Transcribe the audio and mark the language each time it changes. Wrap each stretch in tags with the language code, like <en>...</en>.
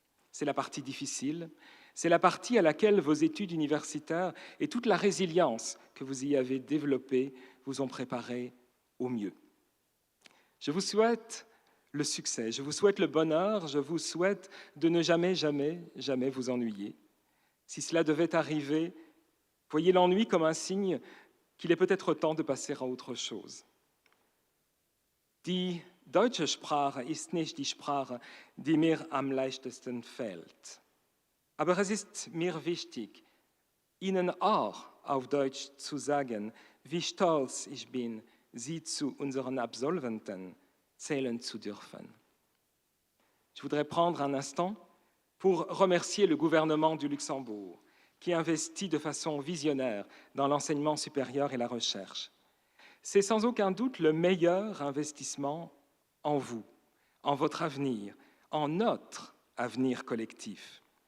<fr>C'est la partie difficile, c'est la partie à laquelle vos études universitaires et toute la résilience que vous y avez développée vous ont préparé au mieux. Je vous souhaite le succès, je vous souhaite le bonheur, je vous souhaite de ne jamais, jamais, jamais vous ennuyer. Si cela devait arriver, voyez l'ennui comme un signe qu'il est peut-être temps de passer à autre chose.</fr> <de>Die deutsche Sprache ist nicht die Sprache, die mir am leichtesten fällt. Aber es ist mir wichtig, Ihnen auch auf Deutsch zu sagen, wie stolz ich bin, Sie zu unseren Absolventen zählen zu dürfen.</de> <fr>Je voudrais prendre un instant pour remercier le gouvernement du Luxembourg, qui investit de façon visionnaire dans l'enseignement supérieur et la recherche. C'est sans aucun doute le meilleur investissement en vous, en votre avenir, en notre avenir collectif.</fr>